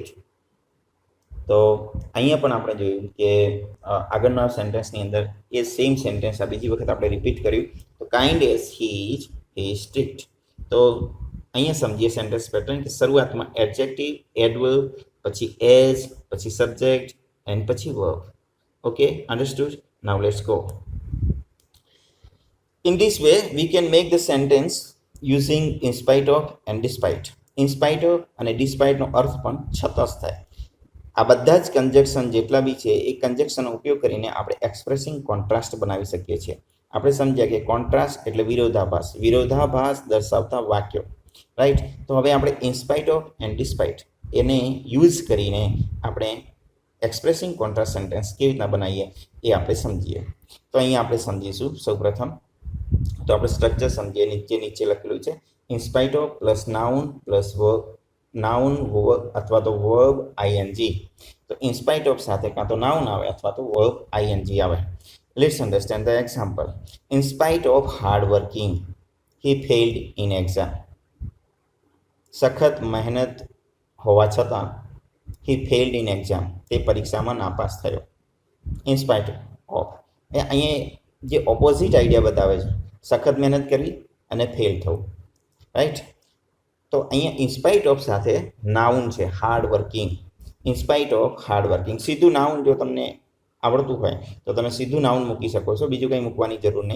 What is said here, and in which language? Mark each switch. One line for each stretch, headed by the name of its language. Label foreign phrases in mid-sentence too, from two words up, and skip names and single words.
Gujarati: તો અહીંયા પણ આપણે જોયું કે આગળના સેન્ટેન્સની અંદર એ સેમ સેન્ટેન્સ આ બીજી વખત આપણે રિપીટ કર્યું.
English: તો kind as he is strict.
Gujarati: તો અહીંયા સમજીએ સેન્ટેન્સ પેટર્ન કે શરૂઆતમાં
English: adjective adverb
Gujarati: પછી એઝ પછી
English: subject and
Gujarati: પછી વર્બ.
English: Okay, understood? Now let's go. In this way we can make the sentence using in spite of and despite. In spite of
Gujarati: અને despite નો અર્થ પણ છતાં થાય. આ બધા જ કન્જેક્શન જેટલા બી છે એ કન્જેક્શનનો ઉપયોગ કરીને આપણે
English: expressing contrast
Gujarati: બનાવી શકીએ છીએ. આપણે સમજ્યા કે કોન્ટ્રાસ્ટ એટલે વિરોધાભાસ, વિરોધાભાસ દર્શાવતા વાક્યો. રાઈટ? તો હવે આપણે
English: in spite of and despite
Gujarati: એને યુઝ કરીને આપણે
English: expressing contrast sentence
Gujarati: કેવી રીતના બનાવીએ એ આપણે સમજીએ. તો અહીંયા આપણે સમજીશું સૌપ્રથમ. તો આપણે સ્ટ્રક્ચર સમજીએ. નીચે લખેલું છે
English: in spite of plus noun plus verb, noun
Gujarati: અથવા તો
English: verb ING.
Gujarati: તો
English: in spite of
Gujarati: સાથે કાં તો નાઉન આવે અથવા તો
English: verb ING
Gujarati: આવે.
English: Let's understand the example. In spite of hard working, he failed in exam.
Gujarati: સખત મહેનત હોવા છતાં
English: he failed in exam.
Gujarati: તે પરીક્ષામાં નાપાસ થયો.
English: In spite of.
Gujarati: અહીંયા જે
English: opposite idea
Gujarati: બતાવે છે, સખત મહેનત કરવી અને ફેલ થવું, રાઈટ. તો અહીંયા
English: in spite of
Gujarati: સાથે નાઉન છે
English: hard working. in spite of hard working
Gujarati: સીધું નાઉન જો તમને આવડતું હોય તો તમે સીધું નાઉન મૂકી શકો છો, બીજું કંઈ મૂકવાની જરૂર નહીં.